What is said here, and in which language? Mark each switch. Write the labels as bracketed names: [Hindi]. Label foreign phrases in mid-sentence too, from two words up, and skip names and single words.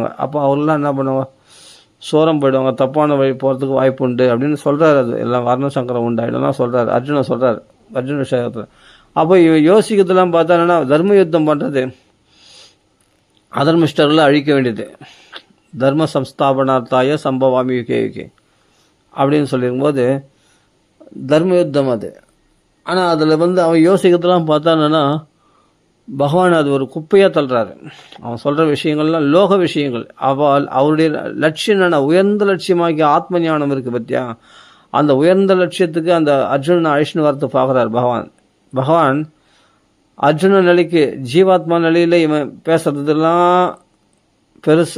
[Tamil] அப்போ அவர்கள்லாம் என்ன பண்ணுவாங்க, சோரம் போயிடுவாங்க, தப்பான வழி போகிறதுக்கு வாய்ப்பு உண்டு அப்படின்னு சொல்கிறார். அது எல்லாம் வர்ணசங்கரம் உண்டாயிடும்லாம் சொல்கிறார் அர்ஜுனன் சொல்கிறார் அர்ஜுன விஷயத்தில். அப்போ இவன் யோசிக்கிறதுலாம் பார்த்தா என்னன்னா, தர்ம யுத்தம் பண்ணுறது அதர்மிஷ்டர்களை அழிக்க வேண்டியது, [Sanskrit] धर्म संस्थापनार्थाय सम्भवामि युगे युगे [Tamil] அப்படின்னு சொல்லியிருக்கும்போது தர்ம யுத்தம் அது. ஆனால் அதில் அவன் யோசிக்கிறதுலாம் பார்த்தா என்னன்னா, பகவான் அது ஒரு குப்பையாக தள்ளுறாரு. அவன் சொல்கிற விஷயங்கள்லாம் லோக விஷயங்கள். அவருடைய லட்சியம் என்னென்னா, உயர்ந்த லட்சியமாகிய ஆத்ம ஞானம் இருக்குது பற்றியா, அந்த உயர்ந்த லட்சியத்துக்கு அந்த அர்ஜுனனை அழிச்சுன்னு வரத்து பார்க்குறாரு பகவான் அர்ஜுன நிலைக்கு ஜீவாத்மா நிலையில் இவன் பேசுறதெல்லாம் பெருசு.